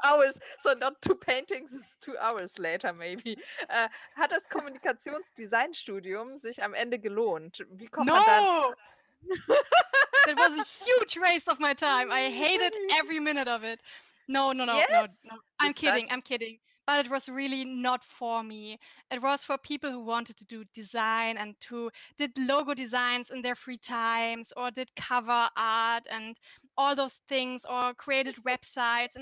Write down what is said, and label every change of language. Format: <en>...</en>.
<en>hours, so not two paintings, it's 2 hours later maybe.</en> <de>Hat das Kommunikationsdesignstudium sich am Ende gelohnt? Wie kommt man dann?</de> <en>No! That was a huge waste of my time. I hated every minute of it. No, no, no, no, Yes, no. the I'm study. kidding. I'm kidding. But it was really not for me. It was for people who wanted to do design and who did logo designs in their free times or did cover art and all those things or created websites.</en>